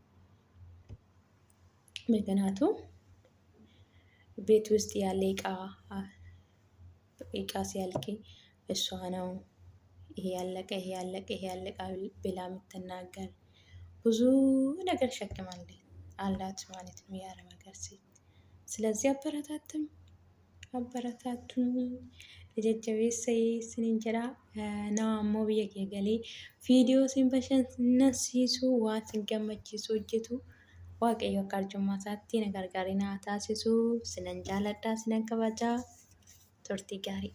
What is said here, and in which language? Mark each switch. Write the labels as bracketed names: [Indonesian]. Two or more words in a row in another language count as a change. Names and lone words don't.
[Amharic] ምክንያቱም ቤት ውስጥ ያለ እቃ ሲያልቅ እሷ ነው ይሄ ያለቀ ብላ የምትናገር ብዙ ነገር ሸክማለች አላት ማለት ነው የአረብ ሀገር ሴት። ስለዚህ አበረታቱኝ [Oromo] jajjabeessee isiniin jedha. Nama ammoo biyya kee galee viidiyoo isin bashannansiisu waan isin gammachiisu hojjetu waaqayyo akka arjummaa isaatti na gargaaree na taasisu. Sinan jaaladha, sinan kabajaa. Turtii gaarii.